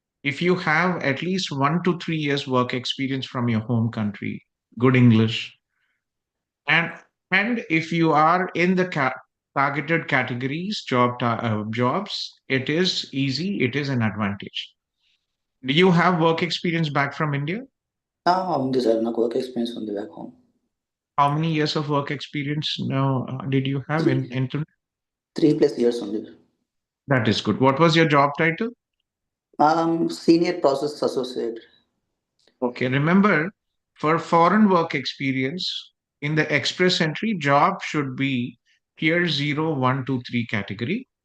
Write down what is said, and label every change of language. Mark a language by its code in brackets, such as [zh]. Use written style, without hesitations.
[en] if you have at least 1 to 3 years work experience from your home country, good English, and if you are in the targeted categories, jobs, it is easy. It is an advantage. Do you have work experience back from India? [te] ఉంది sir నాకు work experience ఉంది back home. [en] How many years of work experience now did you have in internet? 3+ years ఉంది. That is good. What was your job title? Senior process associate. Okay, remember, for foreign work experience in the express entry, job should be tier 0, 1, 2, 3 category.